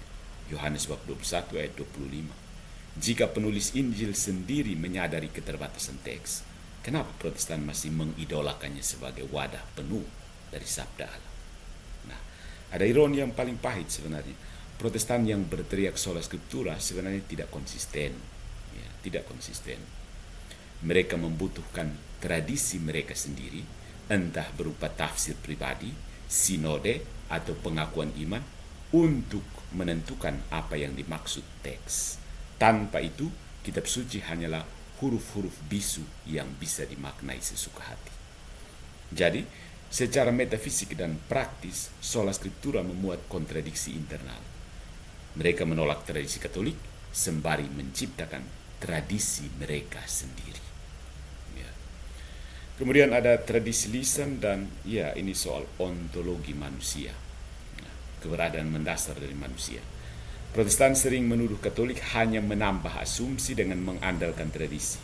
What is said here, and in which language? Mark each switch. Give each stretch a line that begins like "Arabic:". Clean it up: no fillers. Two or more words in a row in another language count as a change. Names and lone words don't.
Indonesian: Yohanes bab 21 ayat 25. Jika penulis Injil sendiri menyadari keterbatasan teks, kenapa Protestan masih mengidolakannya sebagai wadah penuh dari sabda Allah? Nah, ada ironi yang paling pahit sebenarnya. Protestan yang berteriak
Latin: sola scriptura
Indonesian: sebenarnya tidak konsisten. Ya, tidak konsisten. Mereka membutuhkan tradisi mereka sendiri, entah berupa tafsir pribadi, sinode, atau pengakuan iman, untuk menentukan apa yang dimaksud teks. Tanpa itu, kitab suci hanyalah huruf-huruf bisu yang bisa dimaknai sesuka hati. Jadi, secara metafisik dan praktis,
Latin: sola scriptura
Indonesian: memuat kontradiksi internal. Mereka menolak tradisi Katolik sembari menciptakan tradisi mereka sendiri. Ya. Kemudian ada tradisi lisan dan ya ini soal ontologi manusia. Nah, keberadaan mendasar dari manusia. Protestan sering menuduh Katolik hanya menambah asumsi dengan mengandalkan tradisi.